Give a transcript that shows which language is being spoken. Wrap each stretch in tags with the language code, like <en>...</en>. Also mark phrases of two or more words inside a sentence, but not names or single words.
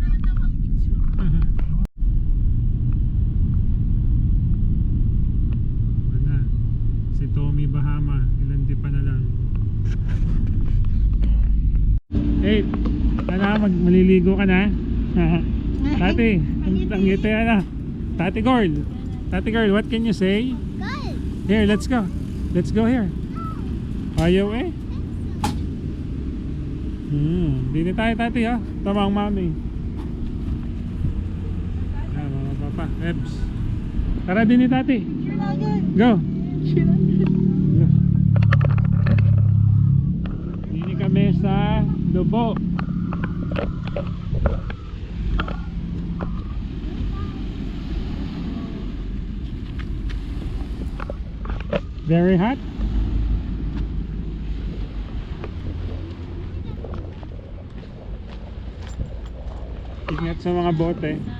<tl>Wala. Si Tommy Bahama. Ilan di pa na lang. Hey, sana maliligo ka na. Tati, ang ngiti na.</tl> <en>Tati girl, what can you say? Good. Here, let's go. Let's go here.</en> <tl>Ayaw eh. Dito tayo tati ha. Tama ang mami. Ah, mga papa, Ebs. Tara din ni tati.</tl> <en>Go. Go.</en> <tl>Dini kami sa Lobo.</tl> <en>Very hot.</en> <tl>Ingat sa mga bote.</tl>